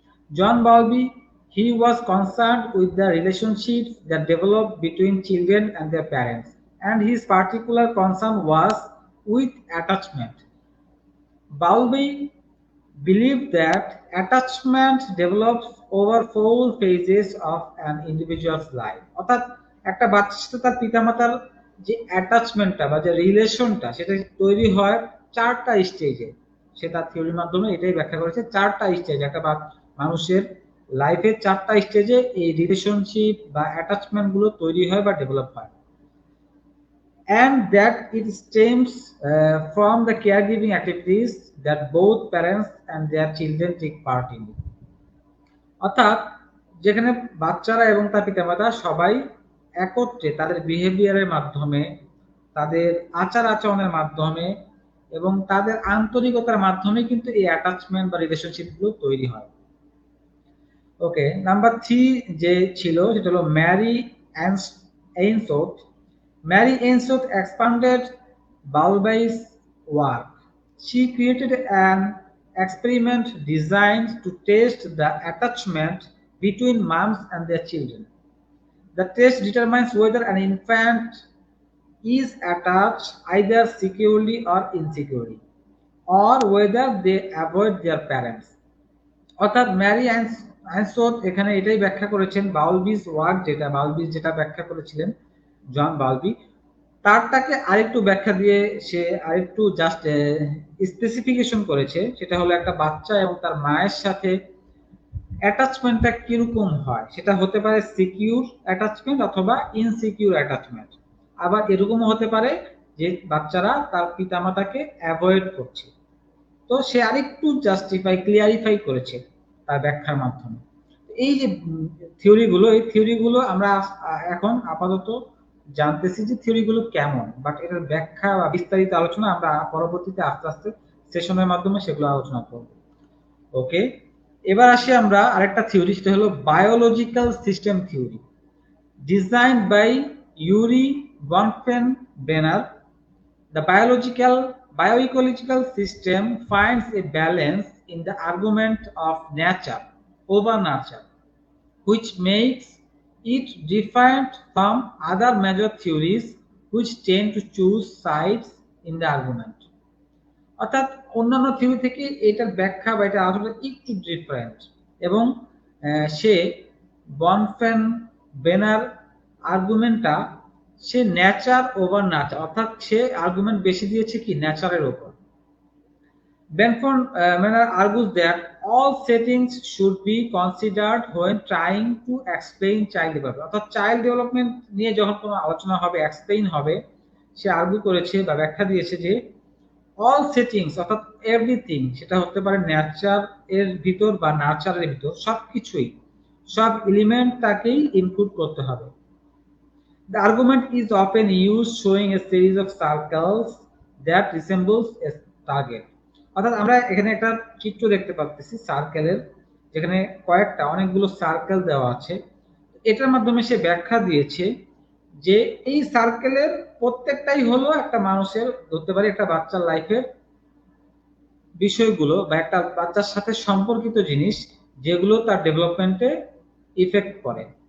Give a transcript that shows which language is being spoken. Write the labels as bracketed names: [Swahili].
[English] John Bowlby, he was concerned with the relationships that develop between children and their parents, and his particular concern was with attachment. Bowlby believed that attachment develops over 4 phases of an individual's life. [Bangla] অর্থাৎ একটা বাচ্চার সাথে তার পিতামাতার যে অ্যাটাচমেন্টটা বা যে রিলেশনটা, সেটা তৈরি হয় 4টা স্টেজে। সে তার থিওরির মাধ্যমে এটাই ব্যাখ্যা করেছে, 4টা স্টেজ একটা মানুষের লাইফের 4টা স্টেজে এই রিলেশনশিপ বা অ্যাটাচমেন্ট গুলো তৈরি হয় বা ডেভেলপ হয়, [English] and that it stems from the caregiving activities that both parents and their children take part in. [Bangla] অর্থাৎ যেখানে বাচ্চারা এবং তার পিতামাতা সবাই একত্রে তাদের বিহেভিয়ারের মাধ্যমে, তাদের আচার আচরণের মাধ্যমে এবং তাদের আন্তরিকতার মাধ্যমে কিন্তু এই অ্যাটাচমেন্ট বা রিলেশনশিপ গুলো তৈরি হয়। ওকে, নাম্বার 3 যে ছিল সেটা হলো Mary এইনসোথ। [English] Mary Ainsworth expanded Bowlby's work. She created an experiment designed to test the attachment between moms and their children. The test determines whether an infant is attached either securely or insecurely, or whether they avoid their parents. [Bangla] অর্থাৎ Mary আইনস্টোন এখানে এটাই ব্যাখ্যা করেছেন, বাউলবিজ work যেটা ব্যাখ্যা করেছিলেন জন বাউলবি, তারটাকে আরেকটু ব্যাখ্যা দিয়ে সে আরেকটু জাস্ট স্পেসিফিকেশন করেছে। সেটা হলো একটা বাচ্চা এবং তার মায়ের সাথে অ্যাটাচমেন্টটা কিরকম হয়, সেটা হতে পারে সিকিউর অ্যাটাচমেন্ট অথবা ইনসিকিউর অ্যাটাচমেন্ট। আবার এরকমও হতে পারে যে বাচ্চারা তার পিতামাতাকে অ্যাভয়েড করছে। তো সে আরেকটু ক্লিয়ারিফাই করেছে তার ব্যাখ্যার মাধ্যমে। এই যে এই থিওরিগুলো আমরা এখন আপাতত জানতেছি যে থিওরিগুলো কেমন, বাট এটার ব্যাখ্যা বা বিস্তারিত আলোচনা আমরা পরবর্তীতে আস্তে আস্তে সেশনের মাধ্যমে সেগুলো আলোচনা করব। ওকে, এবার আসি আমরা আরেকটা থিওরি, সেটা হলো biological system theory, designed by Yuri বনফেন-বেনার। [English] The bioecological system finds a balance in the argument of nature over nurture, which makes it different from other major theories which tend to choose sides in the argument. [Bangla] অর্থাৎ অন্যান্য theory থেকে এটার ব্যাখ্যা বা এটা আসলে একটু different, এবং সে বনফেন বেনার আর্গুমেন্টটা সে ন্যাচার ওভার নাচার, অর্থাৎ সে আর্গুমেন্ট বেশি দিয়েছে কি ন্যাচারের উপর। [English] Bentham argues that all settings should be considered when trying to explain child development. [Bangla] অর্থাৎ চাইল্ড ডেভেলপমেন্ট নিয়ে যখন কোনো আলোচনা হবে, এক্সপ্লেইন হবে, সে আর্গু করেছে বা ব্যাখ্যা দিয়েছে যে অল সেটিংস অর্থাৎ এভরিথিং, সেটা হতে পারে ন্যাচার এর ভিতর বা নার্চারের ভিতর, সবকিছুই সব এলিমেন্ট তাকেই ইনক্লুড করতে হবে। [English] The argument is often used showing a series of circles that resembles a target. [Bangla] অর্থাৎ আমরা এখানে একটা চিত্র দেখতে পাচ্ছি সার্কেলের, যেখানে অনেকগুলো সার্কেল দেওয়া আছে। এটার মাধ্যমে সে ব্যাখ্যা দিয়েছে যে এই সার্কেলের প্রত্যেকটাই হলো একটা মানুষের, ধরতে পারি একটা বাচ্চার লাইফের বিষয়গুলো বা একটা বাচ্চার সাথে সম্পর্কিত জিনিস যেগুলো তার ডেভেলপমেন্টে ইফেক্ট করে।